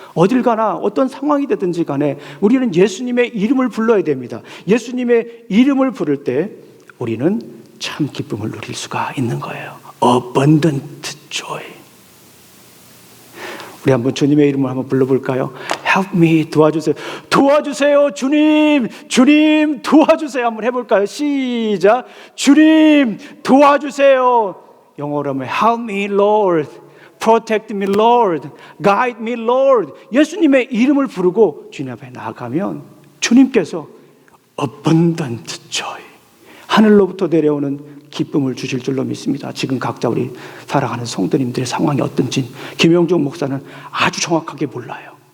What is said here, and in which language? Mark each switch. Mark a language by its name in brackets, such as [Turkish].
[Korean] 어딜 가나 어떤 상황이 되든지 간에 우리는 예수님의 이름을 불러야 됩니다. 예수님의 이름을 부를 때 우리는 참 기쁨을 누릴 수가 있는 거예요. [English] Abundant joy. [Korean] 우리 한번 주님의 이름을 한번 불러볼까요? [English] Help me, [Korean] 도와주세요. 도와주세요, 주님. 주님, 도와주세요. 한번 해볼까요? 시작. 주님, 도와주세요. 영어로 하면 [English] Help me, Lord. Protect me, Lord. Guide me, Lord. [Korean] 예수님의 이름을 부르고 주님 앞에 나아가면 주님께서 [English] abundant joy, [Korean] 하늘로부터 내려오는 기쁨을 주실 줄로 믿습니다. 지금 각자 우리 사랑하는 성도님들의 상황이 어떤지 김영종 목사는 아주 정확하게 몰라요.